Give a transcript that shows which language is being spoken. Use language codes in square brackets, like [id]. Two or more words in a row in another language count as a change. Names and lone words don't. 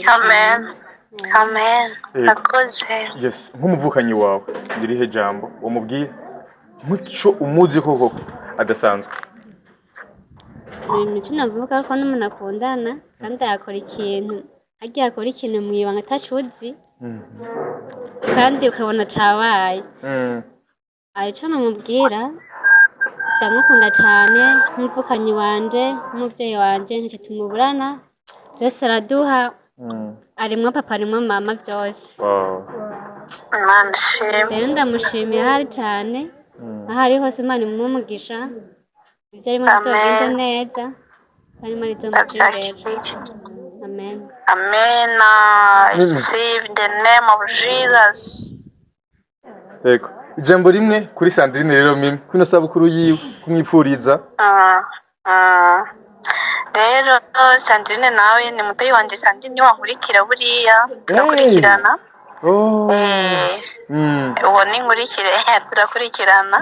[rn] amen akoze yes nk'umuvukanyi wawe ndirihe jambo umubwiye muco umuzi koko adasanzwe? Ibintu navuga ko n'umuntu akundana kandi yakora ikintu agiye akora ikintu mu ibanga atacuzi kandi ukabona cabaye arico namubwira ndamukunda cyane nk'umuvukanyi wanje nk'umuvyeyi wanje ntacyo tumuburana byose araduha arimwo papa arimwo mama byose Imana ishimwe. rero ndamushimiye ahari cyane aho ari hose Imana imumugisha ibyo arimo bizogenda neza kandi Imana izomugirira Ndabyakiriye. amen Amen. [en] Receive in the name of Jesus. [rn] Yego. Ijambo rimwe kuri Sandrine rero mimi kuno sabukuru yiwe kumwipfuriza. Rero Sandrine nawe ni mutoyi wanje. Sandrine wankurikira buriya turakurikirana. Uwo ni nkurikire turakurikirana.